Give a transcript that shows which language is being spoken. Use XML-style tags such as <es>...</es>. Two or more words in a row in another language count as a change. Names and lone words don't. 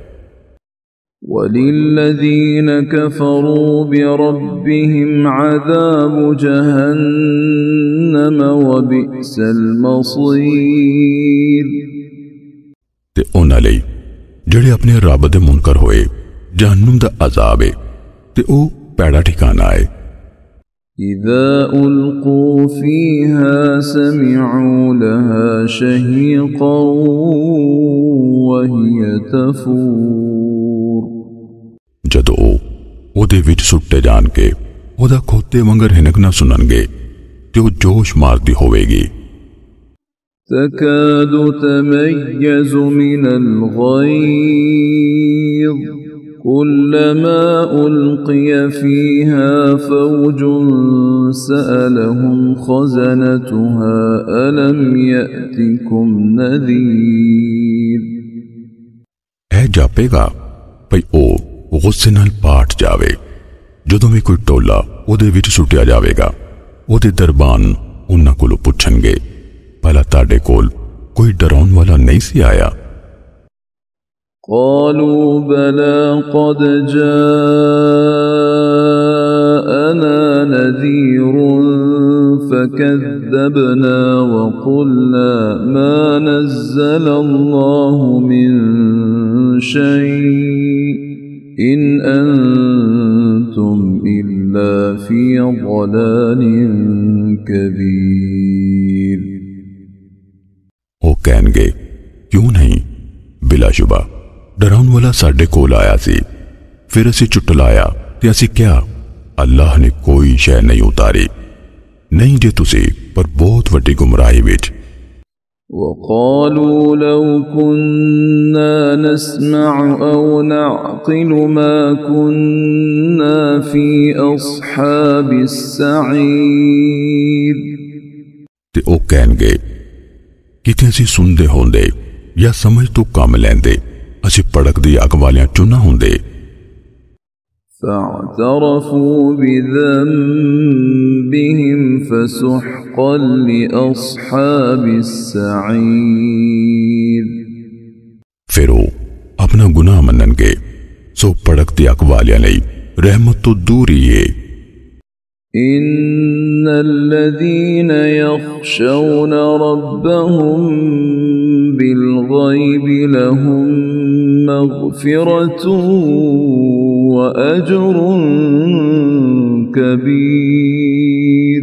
<ar>وللذين كفروا بربهم عذاب جهنم وبئس المصير.</ar> <pa>ਤੇ ਉਨ੍ਹਾਂ ਲਈ ਜਿਹੜੇ ਅਪਣੇ ਰੱਬ ਦੇ ਮੁਨਕਰ ਹੋਏ ਜਹੱਨਮ ਦਾ ਅਜ਼ਾਬ ਹੈ ਤੇ ਓ ਪੈੜਾ ਠਿਕਾਣਾ ਹੈ।</pa> <ar>إذا ألقوا فيها سمعوا لها شهيقا وهي تفور।</ar> <pa>ਜਦੋਂ ਓਦੇ ਵਿਚ ਸੁੱਟੇ ਜਾਣ ਕੇ ਓਦਾ ਖੋਤੇ ਵਾਂਗਰ ਹਿਣਕਣਾ ਸੁਣਨਗੇ ਤੇ ਓ ਜੋਸ਼ ਮਾਰਦੀ ਹੋਵੇਗੀ।</pa> <ar>تكاد تميز من الغيظ كلما ألقي فيها فوج سألهم خزنتها ألم يأتكم نذير।</ar> <pa>ਐ ਜਾਪੇਗਾ ਭਈ ਓ ਗੁੱਸੇ ਨਾਲ ਪਾਟ ਜਾਵੇ ਜਦੋਂ ਭੀ ਕੋਈ ਟੋਲਾ ਓਦੇ ਵਿਚ ਸੁੱਟਿਆ ਜਾਵੇਗਾ ਓਦੇ ਦਰਬਾਨ ਉਨ੍ਹਾਂ ਕੋਲੋਂ ਪੁੱਛਣਗੇ ਭਲਾ ਤਾਡੇ ਕੋਲ ਕੋਈ ਡਰਾਉਣ ਵਾਲਾ ਨਹੀਂ ਸੀ ਆਇਆ।</pa> <ar>قالوا بلى قد جاءنا نذير فكذبنا وقلنا ما نزل الله من شيء إن أنتم إلا في ضلال كبير।</ar> <pa>ਓ ਕਹਿਣਗੇ ਕਿਉਂ ਨਹੀਂ ਬਿਲਾਸ਼ੁਬਾ ਡਰਾਉਣ ਵਾਲਾ ਸਾਡੇ ਕੋਲ ਆਇਆ ਸੀ ਫਿਰ ਅਸੀ ਚੁਟਲਾਇਆ ਤੇ ਅਸੀ ਕਿਆ ਅੱਲਾਹ ਨੇ ਕੋਈ ਸ਼ੈ ਨਹੀਂ ਉਤਾਰੀ ਨਹੀਂ ਜੇ ਤੁਸੀ ਪਰ ਬਹੁਤ ਵੱਡੀ ਗੁਮਰਾਹੀ ਵਿਚ।</pa> <ar>وقالوا لو كنا نسمع أو نعقل ما كنا في أصحاب السعير।</ar> <pa>ਤੇ ਓ ਕਹਿਣਗੇ ਕਿਤੇ ਅਸੀ ਸੁਣਦੇ ਹੋਂਦੇ ਯਾ ਸਮਝ ਤੋ ਕੰਮ ਲੈਂਦੇ ਅਸੀ ਭੜਕਦੀ ਅੱਗ ਵਾਲੀਆਂ ਚੁਣਾ ਹੋਂਦੇ।</pa> <ar>فاعترفوا بذنبهم فسحقا لأصحاب السعير।</ar> <pa>ਫਿਰ ਵੋ ਅਪਣਾ ਗੁਨਾਹ ਮੰਨਣਗੇ ਸੋ ਭੜਕਤੀ ਅੱਗ ਵਾਲੀਆਂ ਲਈ ਰਹਿਮਤ ਤੋ ਦੂਰ ਹੀ ਹੈ।</pa> <ar>إن الذين يخشون ربهم بالغيب لهم مغفرة وأجر كبير।</ar>